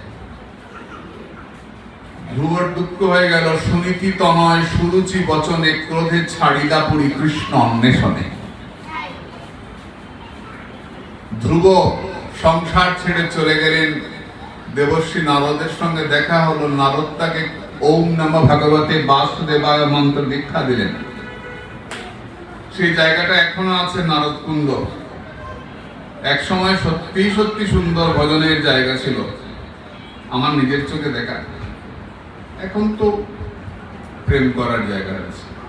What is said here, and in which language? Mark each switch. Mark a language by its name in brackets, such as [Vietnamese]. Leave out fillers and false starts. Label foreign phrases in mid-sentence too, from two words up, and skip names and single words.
[Bangla] ধ্রুবর দুঃখ হয়ে গেল, সুনীতি তনয় সুরুচি বচনে ক্রোধে ছাড়িলা পুরি কৃষ্ণ অন্বেষণে। ধ্রুব সংসার ছেড়ে চলে গেলেন। দেবর্ষী নারদের সঙ্গে দেখা হলো। নারদ তাকে [Sanskrit] ওম নমঃ ভগবতে বাসুদেবায় [Bangla] মন্ত্র দীক্ষা দিলেন। সেই জায়গাটা এখনো আছে, নারদ কুণ্ড। এক সময় সত্যি সত্যি সুন্দর ভজনের জায়গা ছিল, আমার নিজের চোখে দেখা। এখন তো প্রেম করার জায়গা আছে।